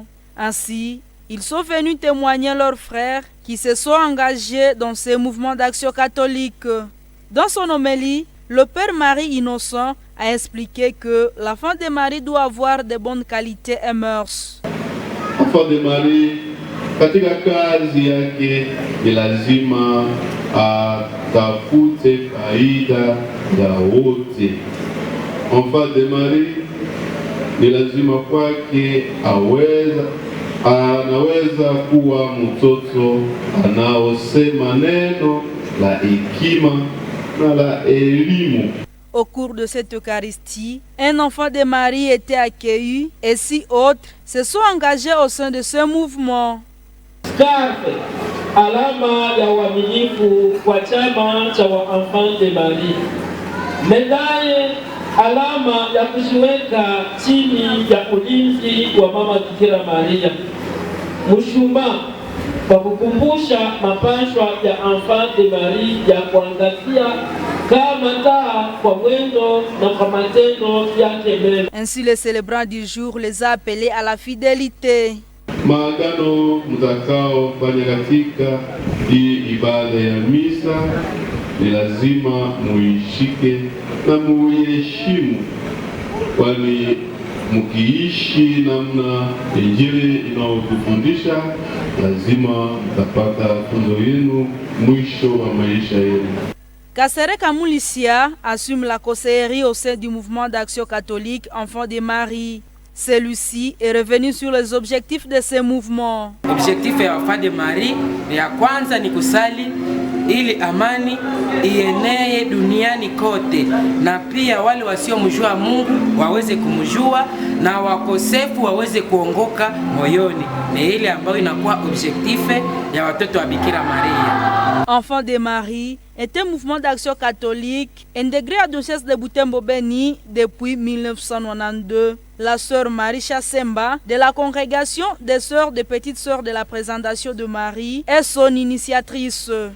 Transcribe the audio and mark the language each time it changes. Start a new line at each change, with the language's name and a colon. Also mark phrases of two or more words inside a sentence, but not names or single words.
French: Ainsi, ils sont venus témoigner leurs frères qui se sont engagés dans ces mouvements d'action catholique. Dans son homélie, le Père Marie Innocent a expliqué que l'enfant de Marie doit avoir de bonnes qualités et mœurs.
Swahili: Enfant de Marie, katika kazi yake ni lazima atafute faida za wote. Enfant de Marie ni lazima kwake anaweza kuwa mtoto anaosema neno la hekima na la elimu. Au cours de cette Eucharistie, un enfant de Marie était accueilli et 6 autres se sont engagés au sein de ce mouvement. Scarfe, alama ya uaminifu kwa chama cha Enfants de Marie. Medaille, alama ya kujiweka chini ya ulinzi wa Mama Bikira Maria. Mshumaa kwa kukumbusha mapashwa ya Enfants de Marie ya kuangazia kama taa kwa mwendo na kwa matendo yake mema.
French: Ainsi, les célébrants du jour les a appelés à la fidélité.
Swahili: Maagano mtakao fanya katika hii ibada ya misa ni lazima muishike na muiheshimu, kwani mkiishi namna Injili inayotufundisha lazima mtapata funzo yenu mwisho wa maisha yenu.
French: Kasereka Moulissia assume la conseillerie au sein du mouvement d'action catholique Enfants de Marie. Celui-ci est revenu sur les objectifs de ce mouvement.
Swahili: Objectif ya Enfants de Marie ya kwanza ni kusali ili amani ienee duniani kote, na pia wale wasiomjua Mungu waweze kumjua na wakosefu waweze kuongoka moyoni. Ni ile ambayo inakuwa objectif ya watoto wa Bikira Maria.
French: Enfants de Marie est un mouvement d'action catholique intégré à diocèse de Butembo-Beni depuis 1992. La sœur Marie Chassemba de la congrégation des sœurs des petites sœurs de la présentation de Marie est son initiatrice.